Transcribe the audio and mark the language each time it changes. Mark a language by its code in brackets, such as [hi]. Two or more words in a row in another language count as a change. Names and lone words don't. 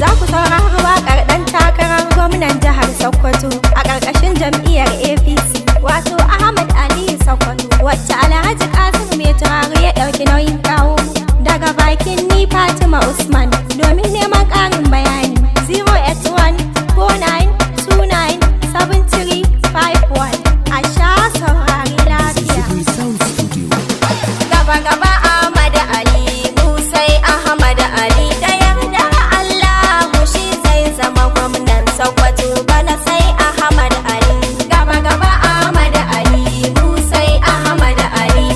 [ha] Za ku saurari waƙar ɗan takarar gwamnan jihar Sokoto a ƙarƙashin jam'iyyar A P C, wato Ahmad Aliyu Sokoto, wacce Alhaji Kasim Mai Turare ya ɗauki nauyin kawo daga bakin ni Fatima Usman. Domin neman ƙarin bayani, [en] zero eight one four nine two nine seven three five one. [ha] A sha saurari The lafiya. Secret Sound Studio. Gaba gaba Ahmad Ali, mu sai Ahmad Ali. Da yarda Allah shi zai zama gwamnan Sokoto bana sai Ahmad Ali. Gaba gaba Ahmad Ali, mu sai Ahmad Ali.